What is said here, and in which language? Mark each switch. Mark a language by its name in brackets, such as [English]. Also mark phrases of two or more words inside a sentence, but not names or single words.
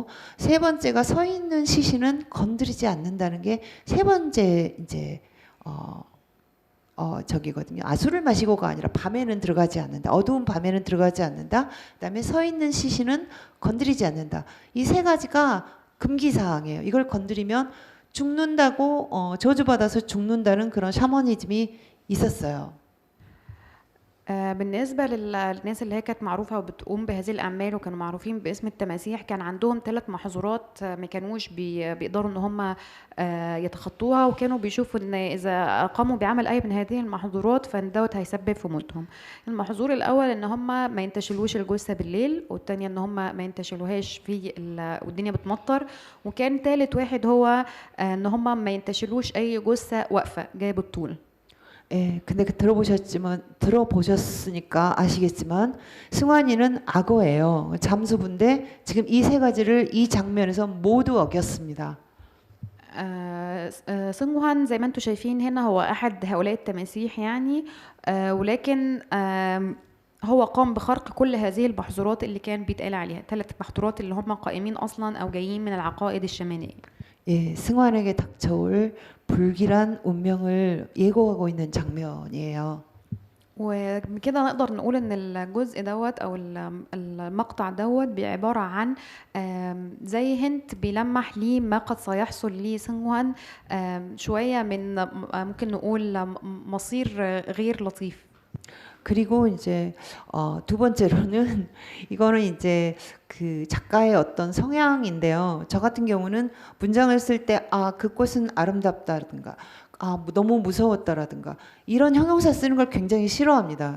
[Korean] 세 번째가 서 있는 시신은 건드리지 않는다는 게 세 번째 이제 저기거든요. 술을 마시고가 아니라 밤에는 들어가지 않는다. 어두운 밤에는 들어가지 않는다. 그다음에 서 있는 시신은 건드리지 않는다. 이 세 가지가 금기 사항이에요. 이걸 건드리면 죽는다고 저주받아서 죽는다는 그런 샤머니즘이 있었어요. [Arabic] بالنسبة للناس اللي هي كانت معروفة وبتقوم بهذه الأعمال وكانوا معروفين باسم التماسيح كان عندهم 3 محظورات ما كانوش بيقدروا إن هم يتخطوها وكانوا بيشوفوا إن إذا قاموا بعمل أي من هذه المحظورات فإن دوت هيسبب في موتهم. المحظور الأول إن هم ما ينتشلوش الجثة بالليل والتانية إن هم ما ينتشلوهاش والدنيا بتمطر وكان ثالث واحد هو إن هم ما ينتشلوش أي جثة واقفة جاية بالطول. [Korean] 예, 근데 들어보셨으니까 아시겠지만 승환이는 악어예요. 잠수부인데 지금 이 세 가지를 이 장면에서 모두 어겼습니다. [Arabic] سنغوان زي ما انتم شايفين هنا هو أحد هؤلاء التماسيح يعني ولكن هو قام بخرق كل هذه المحظورات اللي كان بيتقال عليها 3 محظورات اللي هم قائمين أصلا أو جايين من العقائد الشمالية. [Korean] 예, 승환에게 닥쳐올 불길한 운명을 예고하고 있는 장면이에요. [Arabic] وبكده نقدر نقول ان الجزء دوت او المقطع دوت عبارة عن زي هنت بيلمح ليه ما قد سيحصل ليه سنغوان شوية من ممكن نقول مصير غير لطيف. [Korean] 그리고 이제 두 번째로는 이거는 이제 그 작가의 어떤 성향인데요. 저 같은 경우는 문장을 쓸 때 그것은 아름답다라든가 너무 무서웠다라든가 이런 형용사 쓰는 걸 굉장히 싫어합니다.